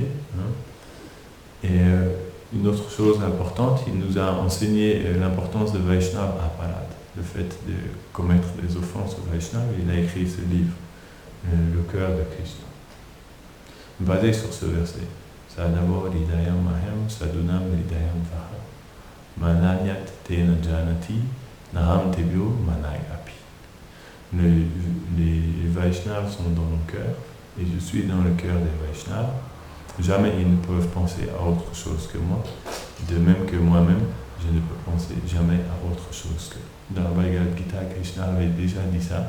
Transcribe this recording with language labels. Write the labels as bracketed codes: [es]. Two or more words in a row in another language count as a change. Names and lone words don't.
[fr] Hein. Et une autre chose importante, il nous a enseigné l'importance de [sa] वैष्णव अपराध, [fr] le fait de commettre des offenses au Vaishnava. Il a écrit ce livre, Le cœur de Krishna, basé sur ce verset. [sa] साधवो हृदयं मह्यं साधूनां हृदयं वह मदन्यत् तेन जानाति नाहं तेभ्यो मनागपि. [fr] Les Vaishnavas sont dans mon cœur et je suis dans le cœur des Vaishnavas. Jamais ils ne peuvent penser à autre chose que moi, de même que moi-même, je ne peux penser jamais à autre chose que. Dans la Bhagavad Gita, Krishna avait déjà dit ça.